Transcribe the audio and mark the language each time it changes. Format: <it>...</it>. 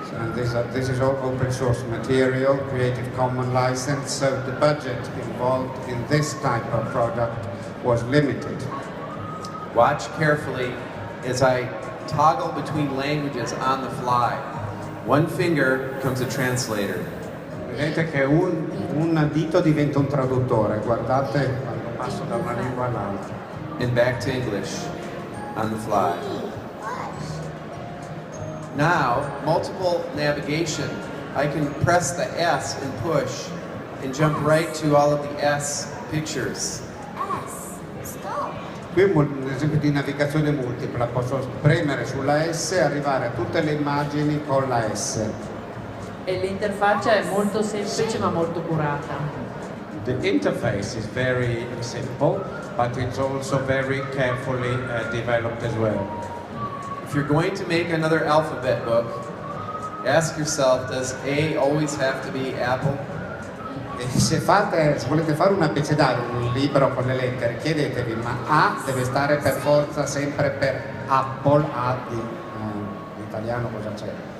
<en>And this is all open source material, Creative Commons license, so the budget involved in this type of product was limited. Watch carefully as I toggle between languages on the fly. One finger becomes a translator.</en> <it>Vedete che un dito diventa un traduttore, guardate quando passo da una lingua all'altra.</it> <en>And back to English on the fly. Now, multiple navigation. I can press the S and push and jump right to all of the S pictures.</en> <it>Qui è un esempio di navigazione multipla, posso premere sulla S e arrivare a tutte le immagini con la S. E l'interfaccia è molto semplice ma molto curata.</it> <en>The interface is very simple, but it's also very carefully developed as well. If you're going to make another alphabet book, ask yourself, does A always have to be Apple?</en> <it>E se volete fare un abecedario, un libro con le lettere, chiedetevi, ma A deve stare per forza sempre per Apple, A di in italiano cosa c'è?</it>